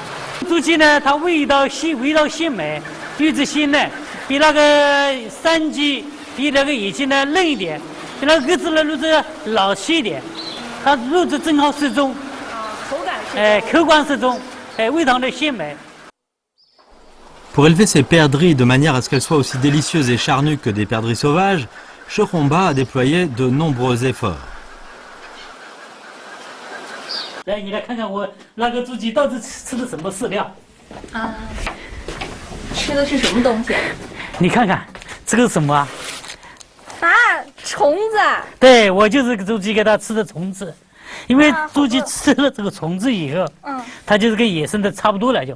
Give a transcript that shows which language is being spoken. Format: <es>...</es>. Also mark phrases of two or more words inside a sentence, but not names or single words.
<zh>猪鸡呢，它味道鲜美，肉质鲜嫩，比那个山鸡比那个野鸡呢嫩一点，比那个鸽子呢肉质老细一点，它肉质正好适中，口感适中，口感适中，味道呢鲜美。</zh> <fr>Pour élever ces perdrix de manière à ce qu'elles soient aussi délicieuses et charnues que des perdrix sauvages, Choromba a déployé de nombreux efforts.</fr> <zh>来，你来看看我那个猪鸡到底吃的什么饲料？啊，吃的是什么东西？你看看，这个是什么啊？啊，虫子。对，我就是猪鸡给它吃的虫子，因为猪鸡吃了这个虫子以后，它就是跟野生的差不多了就。</zh>